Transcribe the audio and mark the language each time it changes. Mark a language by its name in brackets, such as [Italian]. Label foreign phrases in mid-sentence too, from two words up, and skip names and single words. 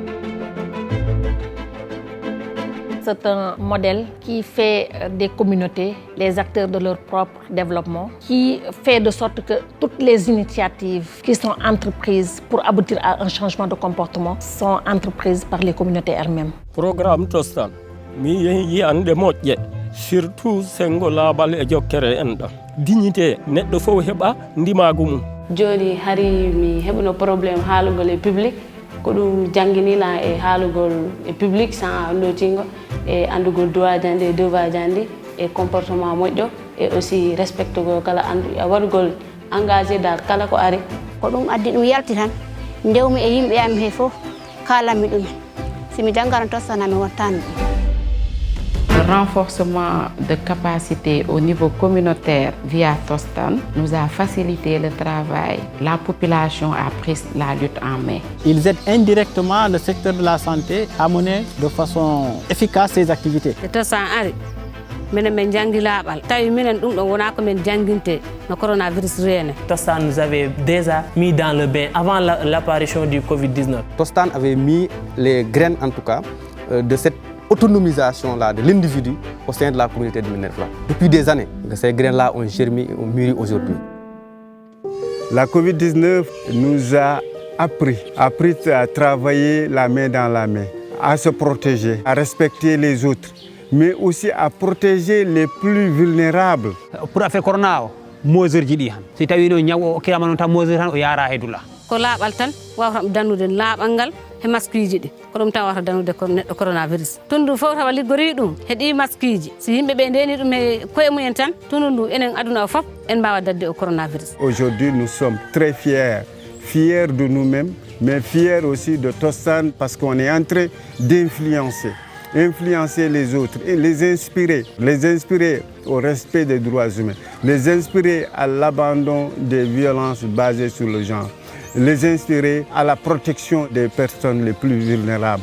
[French] C'est un modèle qui fait des communautés les acteurs de leur propre développement, qui fait de sorte que toutes les initiatives qui sont entreprises pour aboutir à un changement de comportement sont entreprises par les communautés elles-mêmes. [Fula] Programme Tostan, mi yehi ande moƴƴe surtout sengo laabal e jokkere enɗo dignité neɗɗo fof heɓa ndimagu mum. Joni hari mi heɓno probléme haalugol e public ko ɗum jangguinila e haalugol e public sans lotingo e andugol droit jandi e devoir jandi e comportement moƴƴo [French] et aussi [Fula] respectugol kala waɗugol engagé dal kala ko ari ko ɗum addi ɗum yalti tan ndewmi e yimɓe am he fof kalanmi ɗumen simi janggaran Tostan mi wattani ɗum. [French] Le renforcement de capacité au niveau communautaire via Tostan nous a facilité le travail. La population a pris la lutte en main. Ils aident indirectement le secteur de la santé à mener de façon efficace ses activités. [Fula] Tostan ari minen men jangi laaɓal tawi minen ɗum ɗo wona ko men jangguinte no coronavirus reene. [French] Tostan nous avait déjà mis dans le bain avant l'apparition du Covid-19. Tostan avait mis les graines en tout cas de cette autonomisation-là de l'individu au sein de la communauté de Médina Yoro Foulah. Depuis des années, ces graines-là ont germé et ont mûri aujourd'hui. La Covid-19 nous a appris à travailler la main dans la main, à se protéger, à respecter les autres, mais aussi à protéger les plus vulnérables. Pour affaire [Fula] corona, mesure ji ɗi han si tawi no ñaw o kirama non tan mesure tan o yara e dula ko laaɓal tan wawata danude laaɓal ngal e masque ji ɗi ko ɗum tan wawata danude neɗɗo coronavirus tundu fof tawa liggori ɗum heeɗi masque ji si yimɓe ɓe ndeni ɗum e koye mumen tan tundu ndu enen aduna o fof en mbawa dadde o coronavirus. [French] Aujourd'hui nous sommes très fiers de nous-mêmes, mais fiers aussi de Tostan parce qu'on est en train d'influencer les autres et les inspirer au respect des droits humains, les inspirer à l'abandon des violences basées sur le genre, les inspirer à la protection des personnes les plus vulnérables.